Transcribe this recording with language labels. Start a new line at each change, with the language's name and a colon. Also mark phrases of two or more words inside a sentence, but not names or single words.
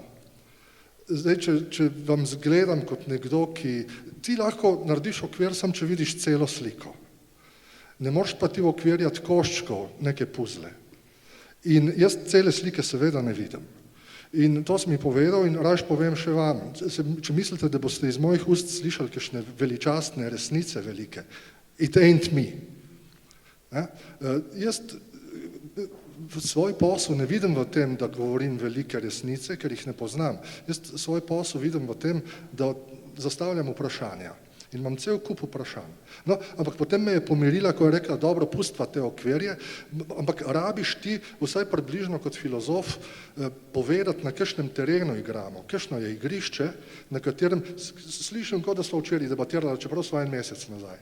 Slovenian: Zdaj, če vam zgledam kot nekdo, ti lahko narediš okvir, sam če vidiš celo sliko. Ne moreš pa ti okvirjati koščkov, neke puzle. In jaz cele slike seveda ne vidim. In to sem mi povedal in raje povem še vam. Če mislite, da boste iz mojih ust slišali kakšne veličastne resnice velike,
English: it ain't me.
Slovenian: Jaz svoj posel ne vidim v tem, da govorim velike resnice, ker jih ne poznam. Jaz svoj posel vidim v tem, da zastavljam vprašanja. In imam cel kup vprašanj. No, ampak potem me je pomirila, ko je rekla, dobro, pustva te okvirje, ampak rabiš ti vsaj približno kot filozof povedati, na kakšnem terenu igramo, kakšno je igrišče, na katerem slišim, kot da smo včeraj debatirali, čeprav smo en mesec nazaj.